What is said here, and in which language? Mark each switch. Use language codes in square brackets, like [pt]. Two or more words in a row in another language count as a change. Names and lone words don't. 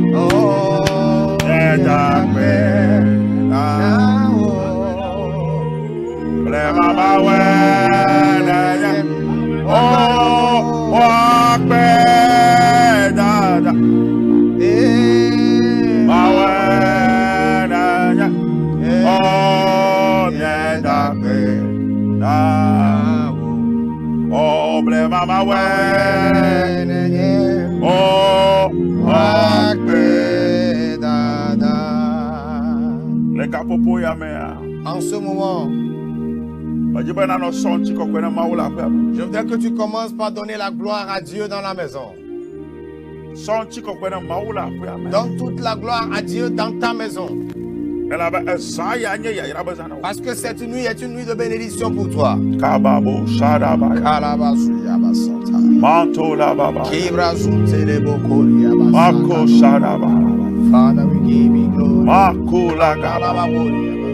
[ee] Yetakpena Blema mawenenye Wakpena mawenenye Yetakpena Blema mawenenye Wakpena Le kapopo ya mea [fr] En ce moment, je voudrais que tu commences par donner la gloire à Dieu dans la maison. Donne toute la gloire à Dieu dans ta maison. Parce que cette nuit est une nuit de bénédiction pour toi. [en] Father, we give you glory.